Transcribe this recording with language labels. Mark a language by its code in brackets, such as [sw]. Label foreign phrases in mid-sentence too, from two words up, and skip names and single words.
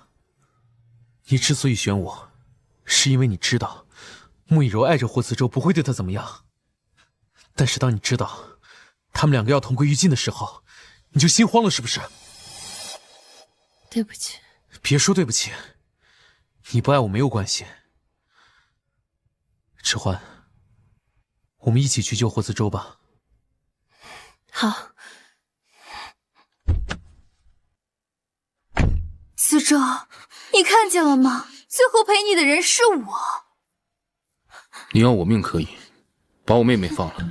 [zh] 你之所以選我，是因為你知道穆以柔愛着活磁州，不會對他怎麼樣。但是當你知道他們2個要同歸於盡的時候，你就心慌了，是不是？對不起。別說對不起，你不愛我沒有關係。遲歡，我們一起去救活磁州吧。好。磁州，你看見了嗎？最後陪你的人是我。你要我命可以，把我妹妹放了。